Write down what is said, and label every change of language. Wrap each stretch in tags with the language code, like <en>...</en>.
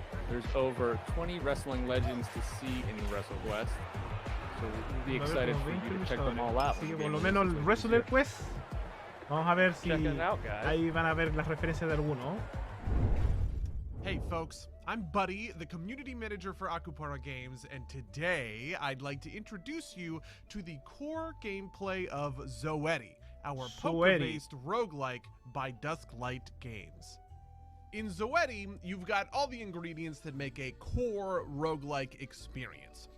<en>There's over 20 wrestling legends to see in WrestleQuest, so we'll be excited for you to check them all out.</en> <es>Así que por lo menos el Wrestler Quest, vamos a ver si</es> <en>Check it out, guys.</en> <es>ahí van a ver las referencias de alguno.</es> <en>Hey folks, I'm Buddy, the community manager for Akupara Games, and today I'd like to introduce you to the core gameplay of Zoetti, our poker-based roguelike by Dusklight Games. In Zoetti, you've got all the ingredients that make a core roguelike experience.</en>